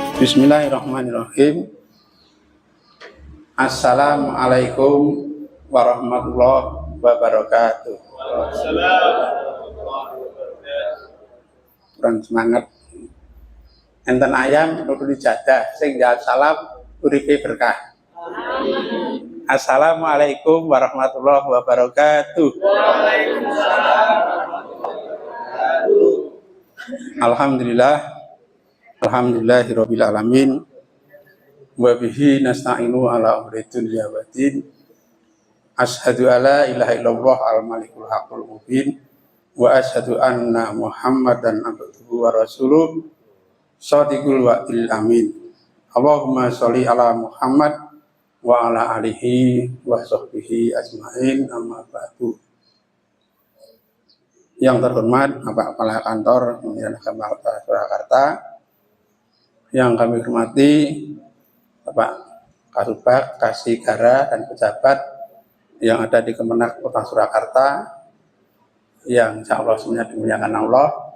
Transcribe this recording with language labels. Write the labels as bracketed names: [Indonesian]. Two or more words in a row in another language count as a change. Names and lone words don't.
[Arabic] بسم الله الرحمن الرحيم. السلام عليكم ورحمة الله وبركاته. [Javanese] Kurang semangat. Enten ayam nutu dijadah sing jawab salam uripe berkah. [Arabic] السلام عليكم ورحمة الله وبركاته. Alhamdulillah. الحمد لله رب العالمين. وبه نستعين على أمور الدنيا والدين. أشهد أن لا إله إلا الله الملك الحق المبين وأشهد أن محمدا عبده ورسوله صادق الوعد الأمين. اللهم صل على محمد وعلى آله وصحبه أجمعين، أما بعد. [Indonesian] Yang terhormat Bapak Kepala Kantor Kementerian Agama Kota Surakarta, yang kami hormati Bapak Kasubag, Kasigara, dan pejabat yang ada di Kemenak Kota Surakarta, yang [Arabic] إن شاء الله [Indonesian] semuanya dimuliakan Allah.